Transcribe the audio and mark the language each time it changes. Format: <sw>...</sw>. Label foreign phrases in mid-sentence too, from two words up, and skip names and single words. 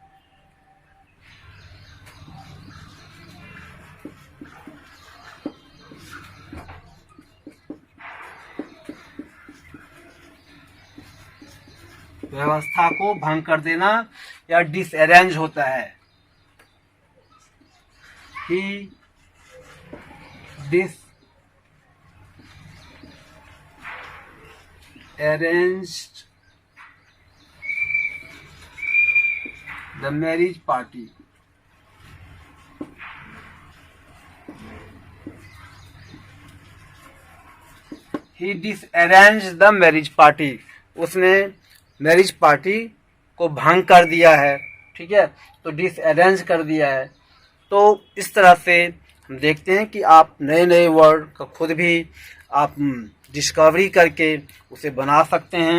<hi>व्यवस्था को भंग कर देना या डिसअरेंज होता है.</hi> <en>He disarranged the marriage party. He disarranged the marriage party.</en> <hi>उसने</hi> <en>marriage party</en> <hi>को भंग कर दिया है, ठीक है, तो डिसअरेंज कर दिया है. तो इस तरह से हम देखते हैं कि आप नए नए वर्ड का खुद भी आप डिस्कवरी करके उसे बना सकते हैं.</hi>